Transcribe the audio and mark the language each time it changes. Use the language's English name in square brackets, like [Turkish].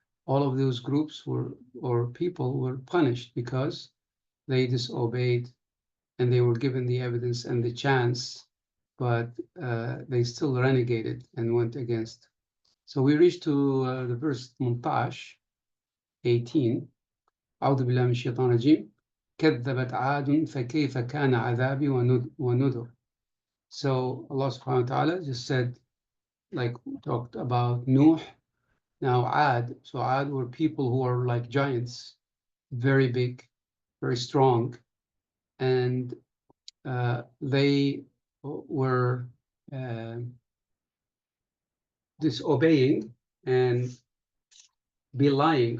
[English] All of those groups or people were punished because they disobeyed, and they were given the evidence and the chance, but they still renegated and went against. So we reached to the verse 18. [Arabic] أعوذ بالله من الشيطان الرجيم. كذبت عاد فكيف كان عذابي ونذر. [English] So Allah subhanahu wa ta'ala just said, like we talked about Nuh, now Ad. So Ad were people who are like giants, very big, very strong, and they were disobeying and belying.